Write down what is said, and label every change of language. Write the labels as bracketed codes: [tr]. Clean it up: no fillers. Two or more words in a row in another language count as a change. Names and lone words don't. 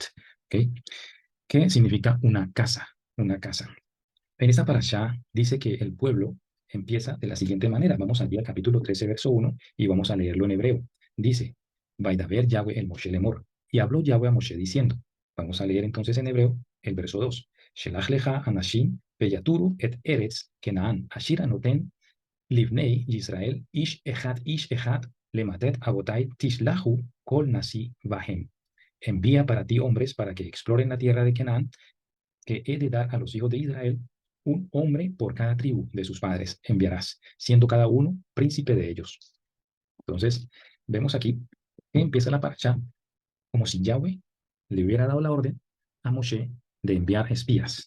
[es] ¿Okay? ¿Qué significa una casa? Una casa. En esta parashá dice que el pueblo empieza de la siguiente manera. Vamos al capítulo 13, verso 1, y vamos a leerlo en hebreo. [he] Dice, וידבר יהוה אל משה לאמר. [es] Y habló Yahweh a Moshe diciendo. Vamos a leer entonces en hebreo el verso 2. [he] שלח לך אנשים ויתרו את ארץ כנען אשר אני נתן לבני ישראל איש אחד למטה אבתיו תשלחו כל נשיא בהם. [es] Envía para ti hombres para que exploren la tierra de Canaán, que he de dar a los hijos de Israel, un hombre por cada tribu de sus padres enviarás, siendo cada uno príncipe de ellos. Entonces, vemos aquí que empieza la parcha como si Yahweh le hubiera dado la orden a Moshe de enviar espías.